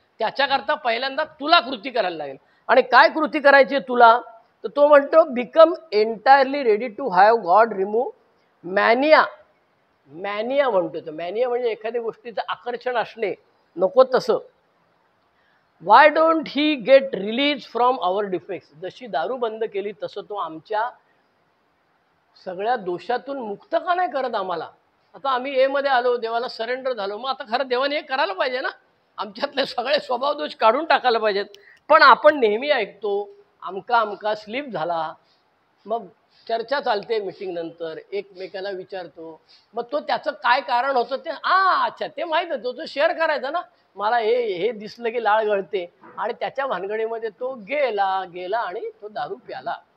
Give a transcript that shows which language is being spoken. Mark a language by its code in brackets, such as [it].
[mr] त्याच्याकरता पहिल्यांदा तुला कृती करायला लागेल. आणि काय कृती करायची तुला, तर तो म्हणतो [en] Become entirely ready to have God remove mania. [mr] मॅनिया म्हणतो तो, मॅनिया म्हणजे एखाद्या गोष्टीचं आकर्षण असणे नको तसं. [en] Why don't he get release from our defects. [mr] जशी दारू बंद केली तसं तो आमच्या सगळ्या दोषातून मुक्त का नाही करत आम्हाला. आता आम्ही मध्ये आलो, देवाला सरेंडर झालो, मग आता खरं देवाने हे करायला पाहिजे ना, आमच्यातले सगळे स्वभाव दोष काढून टाकायला पाहिजेत. पण आपण नेहमी ऐकतो आमका स्लीप झाला, मग चर्चा चालते मीटिंग नंतर, एकमेकाला विचारतो, मग तो त्याचं काय कारण होतं ते अच्छा ते माहीत होतं, तो शेअर करायचा ना, मला हे दिसलं की लाळ गळते, आणि त्याच्या भानगडीमध्ये तो गेला आणि तो दारू प्याला.